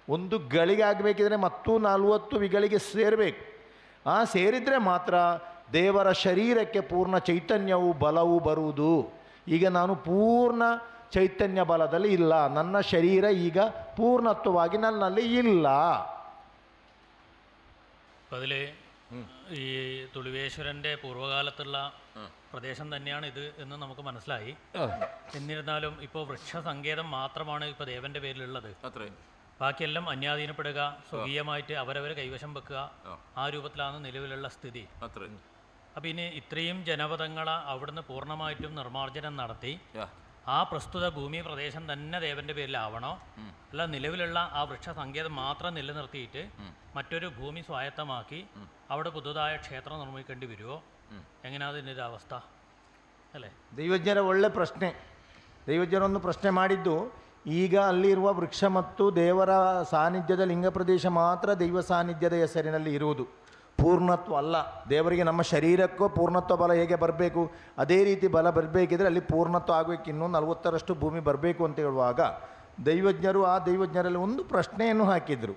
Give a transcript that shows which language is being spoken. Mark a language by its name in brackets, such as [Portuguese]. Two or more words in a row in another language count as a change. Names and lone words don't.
[Kannada] ಒಂದು ಗಳಿಗೆ ಆಗಬೇಕಿದ್ರೆ ಮತ್ತೂ 40 ವಿಗಳಿಗೆ ಸೇರಬೇಕು. ಆ ಸೇರಿದರೆ ಮಾತ್ರ ದೇವರ ಶರೀರಕ್ಕೆ ಪೂರ್ಣ ಚೈತನ್ಯವು ಬಲವು ಬರುವುದು. ಈಗ ನಾನು ಪೂರ್ಣ ಚೈತನ್ಯ ಬಲದಲ್ಲಿ ಇಲ್ಲ, ನನ್ನ ಶರೀರ ಈಗ ಪೂರ್ಣತ್ವವಾಗಿ ನನ್ನಲ್ಲಿ ಇಲ್ಲ. [Malayalam] അതിൽ ഈ തുളിവേശ്വരൻ്റെ പൂർവ്വകാലത്തുള്ള പ്രദേശം തന്നെയാണ് ഇത് എന്ന് നമുക്ക് മനസ്സിലായി. എന്നിരുന്നാലും ഇപ്പോൾ വൃക്ഷസങ്കേതം മാത്രമാണ് ഇപ്പോൾ ദേവൻ്റെ പേരിലുള്ളത്. ബാക്കിയെല്ലാം അന്യാധീനപ്പെടുക, സ്വകീയമായിട്ട് അവരവരെ കൈവശം വെക്കുക, ആ രൂപത്തിലാണ് നിലവിലുള്ള സ്ഥിതി. അപ്പം ഇനി ഇത്രയും ജനപദങ്ങളെ അവിടുന്ന് പൂർണ്ണമായിട്ടും നിർമ്മാർജ്ജനം നടത്തി ആ പ്രസ്തുത ഭൂമി പ്രദേശം തന്നെ ദേവൻ്റെ പേരിലാവണോ, അല്ല നിലവിലുള്ള ആ വൃക്ഷസങ്കേതം മാത്രം നിലനിർത്തിയിട്ട് മറ്റൊരു ഭൂമി സ്വായത്തമാക്കി അവിടെ പുതുതായ ക്ഷേത്രം നിർമ്മിക്കേണ്ടി വരുമോ? എങ്ങനെയാണ് ഇതിൻ്റെ ഒരു അവസ്ഥ ಅಲ್ಲೇ? [Kannada] ದೈವಜ್ಞರ ಒಳ್ಳೆ ಪ್ರಶ್ನೆ. ದೈವಜ್ಞರೊಂದು ಪ್ರಶ್ನೆ ಮಾಡಿದ್ದು, ಈಗ ಅಲ್ಲಿರುವ ವೃಕ್ಷ ಮತ್ತು ದೇವರ ಸಾನ್ನಿಧ್ಯದ ಲಿಂಗ ಪ್ರದೇಶ ಮಾತ್ರ ದೈವ ಸಾನ್ನಿಧ್ಯದ ಹೆಸರಿನಲ್ಲಿ ಇರುವುದು, ಪೂರ್ಣತ್ವ ಅಲ್ಲ. ದೇವರಿಗೆ ನಮ್ಮ ಶರೀರಕ್ಕೂ ಪೂರ್ಣತ್ವ ಬಲ ಹೇಗೆ ಬರಬೇಕು ಅದೇ ರೀತಿ ಬಲ ಬರಬೇಕಿದ್ರೆ ಅಲ್ಲಿ ಪೂರ್ಣತ್ವ ಆಗಬೇಕು, ಇನ್ನೂ 40ರಷ್ಟು ಭೂಮಿ ಬರಬೇಕು ಅಂತ ಹೇಳುವಾಗ ದೈವಜ್ಞರು ಆ ದೈವಜ್ಞರಲ್ಲಿ ಒಂದು ಪ್ರಶ್ನೆಯನ್ನು ಹಾಕಿದರು.